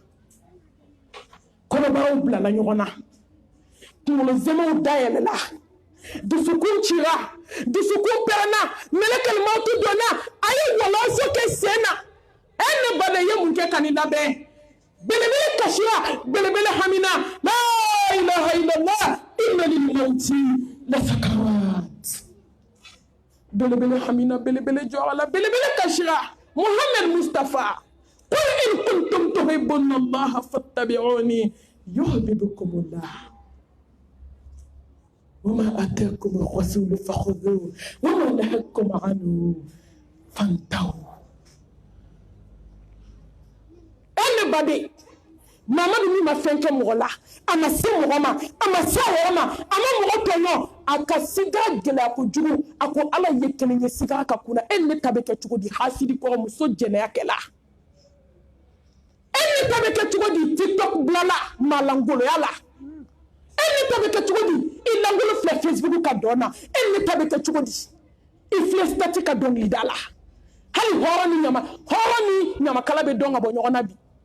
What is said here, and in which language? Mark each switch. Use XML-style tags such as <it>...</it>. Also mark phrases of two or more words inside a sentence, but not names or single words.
<bm>kɔnɔbaraw bilala ɲɔgɔn na kunkolo zɛmɛw dayɛlɛla dusukun cira dusukun pɛrɛnna melekɛl mautu donna a ye wɔlɔsɔ kɛ sen na e ne baden ye mun kɛ ka nin labɛn belebele kasira belebele hamina</bm> <ar>لا إله إلا الله إن للموت لسكرات</ar> <bm>belebele hamina belebele jɔra la belebele kasira</bm> <ar>Muhammad Mustafa قل إن كنتم تحبون الله فاتبعوني يحببكم الله وما آتاكم الرسول فخذوه وما نهاكم عنه فانتهوا.</ar> <bm>Anybody Mamadu min ma fɛn kɛ mɔgɔ la a ma se mɔgɔ ma a ma se mɔgɔ ma a ma mɔgɔ tɔɲɔ a ka sigara gɛlɛya kojugu a ko ala ye kelen ye sigara ka kunna e ne ta bɛ kɛ cogo di hasidi kɔrɔ muso jɛnɛya kɛla e ne ta bɛ kɛ cogo di tiktok bilala malangoloya la e ne ta bɛ kɛ cogo di i langolo filɛ facebook ka dɔn na e ne ta bɛ kɛ cogo di i filɛ stati ka dɔnkili da la hali hɔrɔn ni ɲamakala bɛ dɔn ka bɔ ɲɔgɔn na bi</bm>